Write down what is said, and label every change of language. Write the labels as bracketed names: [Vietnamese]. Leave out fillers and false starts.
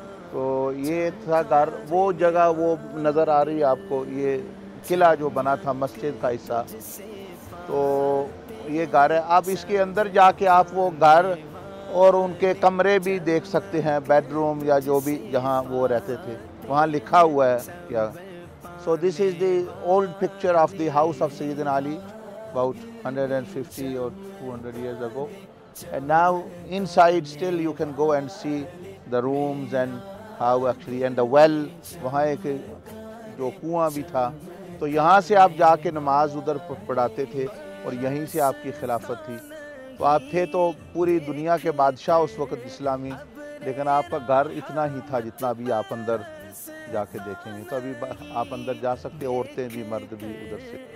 [Urdu] تو یہ تھا گھر. وہ جگہ وہ نظر آ رہی ہے آپ کو، یہ قلعہ جو بنا تھا مسجد کا حصہ، تو یہ گھر ہے. آپ اس کے اندر جا کے آپ وہ گھر اور ان کے کمرے بھی دیکھ سکتے ہیں، بیڈ روم یا جو بھی جہاں وہ رہتے تھے، وہاں لکھا ہوا ہے کیا. [English] So this is the old picture of the house of Sayyidina Ali about 150 or 200 years ago. And now inside still you can go and see the rooms and how actually, and the well, [Urdu] وہاں ایک جو کنواں بھی تھا. تو یہاں سے آپ جا کے نماز ادھر پڑھاتے تھے اور یہیں سے آپ کی خلافت تھی. تو آپ تھے تو پوری دنیا کے بادشاہ اس وقت اسلامی، لیکن آپ کا گھر اتنا ہی تھا جتنا ابھی آپ اندر جا کے دیکھیں گے. تو ابھی آپ اندر جا سکتے ہیں, عورتیں بھی مرد بھی ادھر سے.